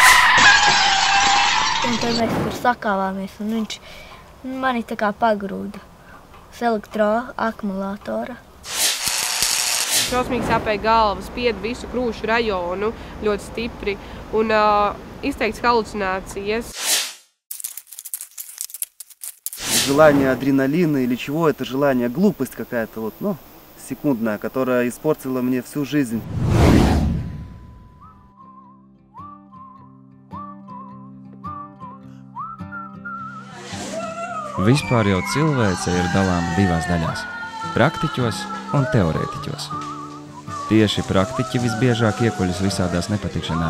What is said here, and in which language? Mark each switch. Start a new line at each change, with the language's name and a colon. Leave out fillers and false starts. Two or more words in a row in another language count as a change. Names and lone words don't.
Latvian: Un tad mēs tur sakāvāmies, un viņš mani tā kā pagrūda uz elektroakumulātora. Šausmīgi sāpēja galva, spieda visu krūšu rajonu ļoti stipri un izteikts halucinācijas.
Russian: Желание адреналина или чего, это желание, глупость какая-то вот, ну, секундная, которая испортила мне всю жизнь.
Latvian: Vispār jau cilvēce ir dalāma divās daļās – praktiķos un teorētiķos. Tieši praktiķi visbiežāk iekuļas visādās nepatikšanās.